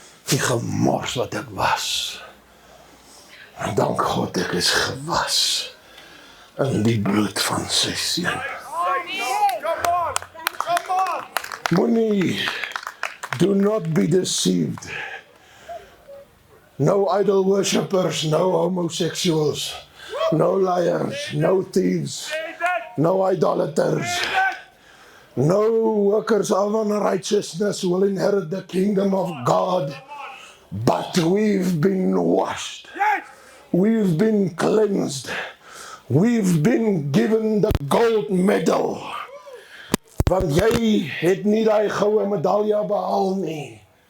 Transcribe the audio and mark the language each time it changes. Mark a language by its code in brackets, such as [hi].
[af] Die gemors wat ek was. En dank God ek is gewas in die bloed van sy seun. [en] Come on! [af] Moenie, [en] do not be deceived. No idol worshippers, no homosexuals, no liars, no thieves, no idolaters, no workers of unrighteousness will inherit the kingdom of God. But we've been washed, we've been cleansed, we've been given the gold medal. [af] Want jy het nie die goue medalje behaal nie.